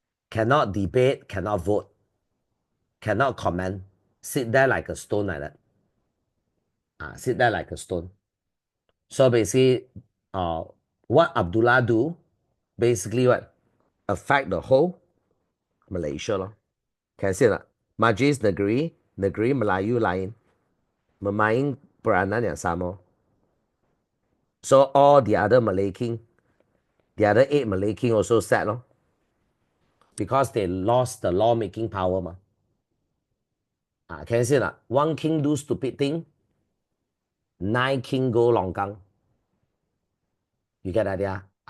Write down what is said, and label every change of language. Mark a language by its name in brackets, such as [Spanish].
[English] Cannot debate, cannot vote, cannot comment. Sit there like a stone like that. Sit there like a stone. So basically, what Abdullah do, basically what? Affect the whole Malaysia. Can see that? [Malay] Majlis Negeri, Negeri Melayu lain. Memain peranan yang sama. [English] So all the other Malay king, the other 8 Malay king also sad, because they lost the lawmaking power. Can you see that? One king do stupid thing, 9 king go longgang. You get the idea?